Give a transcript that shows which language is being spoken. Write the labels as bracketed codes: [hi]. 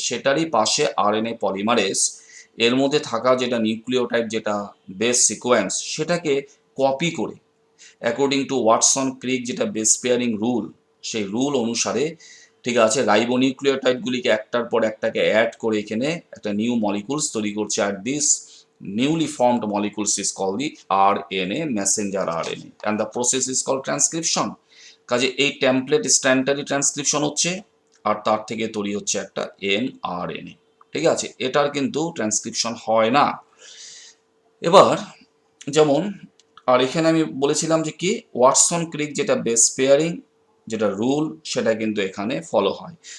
[bn] সেটারই পাশে RNA polymerase, এর মধ্যে থাকা যেটা নিউক্লিওটাইড যেটা বেস সিকোয়েন্স, সেটাকে কপি করে অ্যাকর্ডিং টু ওয়াটসন ক্রিক যেটা বেস পেয়ারিং রুল, সেই রুল অনুসারে, ঠিক আছে, রাইবোনিউক্লিওটাইডগুলিকে একটার পর একটাকে অ্যাড করে এখানে একটা নিউ মলিকুলস তৈরি করছে। [en] আর this newly formed molecules is called the RNA, messenger RNA, and the process is called transcription. [bn] কাজে এই টেমপ্লেট স্ট্যান্ডার্ডই ট্রান্সক্রিপশন হচ্ছে, আর তার থেকে তৈরি হচ্ছে একটা mRNA। ঠিক আছে, এটার কিন্তু ট্রান্সক্রিপশন হয় না। এবার যেমন, আর এখানে আমি বলেছিলাম যে কি, ওয়াটসন ক্রিক যেটা বেস পেয়ারিং যেটা রুল, সেটা কিন্তু এখানে ফলো হয়।